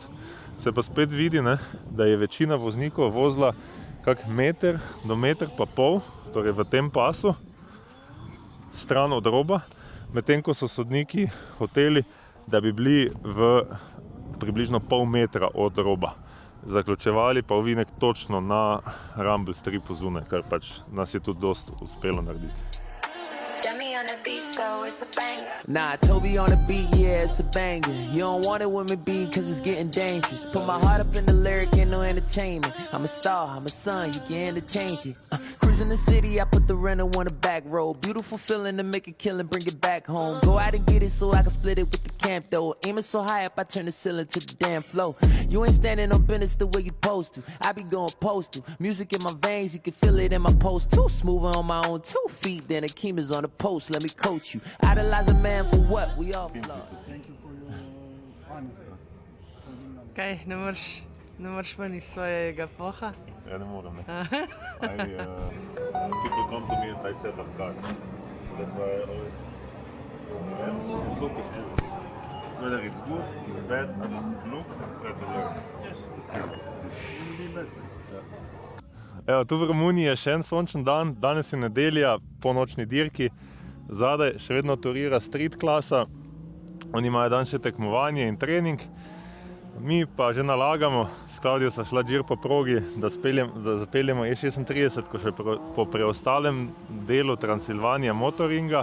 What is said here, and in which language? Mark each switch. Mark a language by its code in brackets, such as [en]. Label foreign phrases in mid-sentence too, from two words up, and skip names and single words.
[sl] Se pa spet vidi, ne, da je večina voznikov vozila kak meter do meter pa pol, torej v tem pasu, stran od roba, medtem ko so sodniki hoteli, da bi bili v približno pol metra od roba. Zaključevali pa ovinek točno na [en] rumble stripu [sl] zunaj, kar pač nas je tudi dosti uspelo narediti. [en] Nah, Toby on the beat, yeah, it's a banger. You don't want it with me, B, cause it's getting dangerous. Put my heart up in the lyric, ain't no entertainment. I'm a star, I'm a son, you can interchange it. Cruising the city, I put the rental on the back road. Beautiful feeling to make a killing, bring it back home. Go out and get it so I can split it with the camp though. Aiming so high up, I turn the ceiling to the damn flow. You ain't standing on business the way you supposed to. I be going postal. Music in my veins, you can feel it in my post too. Smoother on my own 2 feet than Akeem is on the post. Let me coach you. Idolize a man for what? We all flawed. [sl] Kaj, ne moreš ven iz svojega poha? Ja, ne morem, ne. [en] People come to me and I set up cars. That's why I always look at it. Whether it's good or bad, I just look and try to learn. Yes. [sl] Evo, tu v Romuniji je še en sončen dan, danes je nedelja po nočni dirki. Zadaj še vedno turira street klasa, oni imajo dan še tekmovanje in trening. Mi pa že nalagamo, s Klaudijo sva šla džir po progi, da zapeljemo E36, ko še po preostalem delu Transilvanija motoringa.